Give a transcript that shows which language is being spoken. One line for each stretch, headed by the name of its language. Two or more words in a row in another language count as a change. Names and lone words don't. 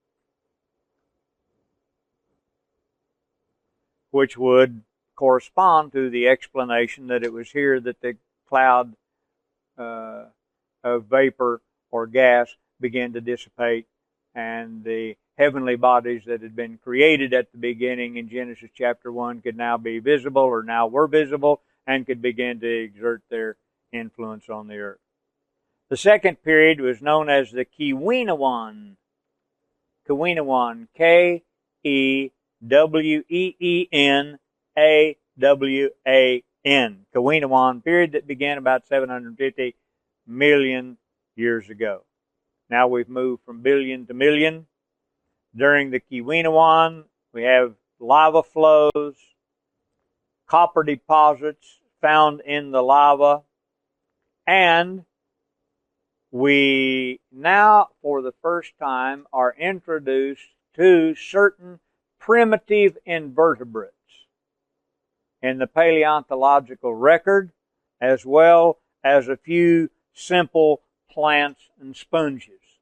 English: which would correspond to the explanation that it was here that the cloud of vapor or gas began to dissipate, and the heavenly bodies that had been created at the beginning in Genesis chapter 1 could now be visible, or now were visible, and could begin to exert their influence on the earth. The second period was known as the Keweenawan. Keweenawan, K-E-W-E-E-N-A-W-A-N. Keweenawan period that began about 750 million years ago. Now we've moved from billion to million. During the Keweenawan, we have lava flows, copper deposits found in the lava, and we now, for the first time, are introduced to certain primitive invertebrates in the paleontological record, as well as a few simple plants and sponges.